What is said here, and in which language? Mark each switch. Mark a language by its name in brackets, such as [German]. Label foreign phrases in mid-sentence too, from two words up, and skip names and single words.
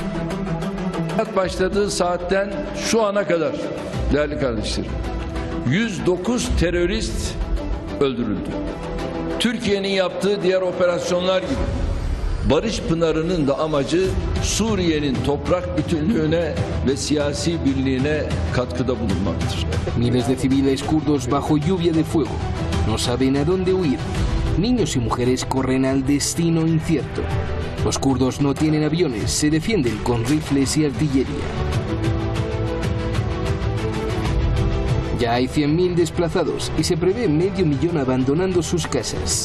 [Turkish] Başladığı saatten şu ana kadar değerli kardeşlerim 109 terörist öldürüldü. Türkiye'nin yaptığı diğer operasyonlar gibi Barış Pınarı'nın da amacı Suriye'nin toprak bütünlüğüne ve siyasi birliğine katkıda bulunmaktır. [Spanish] Miles de civiles kurdos bajo lluvia de fuego. No saben a dónde huir. Niños y mujeres corren al destino incierto. Los kurdos no tienen aviones, se defienden con rifles y artillería. Ya hay 100.000 desplazados y se prevé 500.000 abandonando sus casas.